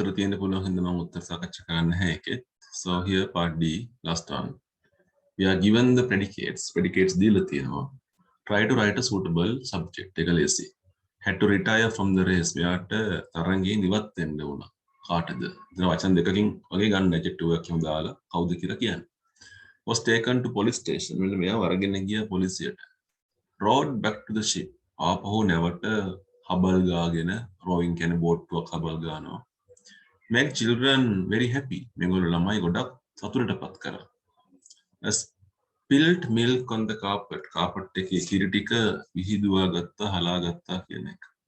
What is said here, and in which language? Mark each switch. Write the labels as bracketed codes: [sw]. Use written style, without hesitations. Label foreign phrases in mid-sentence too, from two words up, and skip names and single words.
[si] තියෙන පුළුවන් හින්දා මම උත්තර සාකච්ඡා කරන්න නැහැ ඒකෙත්. [en] So here part D last one. We are given the predicates [si] දීලා තියෙනවා. [en] Try to write a suitable subject. [si] එක ලේසි. [en] Had to retire from the race. [si] මෙයාට තරංගයෙන් ඉවත් වෙන්න වුණා. කාටද? ඉතින් වචන දෙකකින් වගේ ගන්න adjective එකක් එහෙම දාලා කවුද කියලා කියන්න. [en] Was taken to police station. [si] මෙන්න මෙයා වරගෙන ගියා පොලිසියට. [en] Rowed back to the ship. [si] ආපහු නැවට හබල් ගාගෙන rowing කියන්නේ බෝට්ටුවක් හබල් ගානවා. [en] Make children very happy. [si] මේගොල්ලෝ ළමයි ගොඩක් සතුටටපත් කරා. [en] Spilled milk on the carpet. [si] Carpet එකේ කිරි ටික විහිදුවා ගත්තා, හලා ගත්තා කියන එක.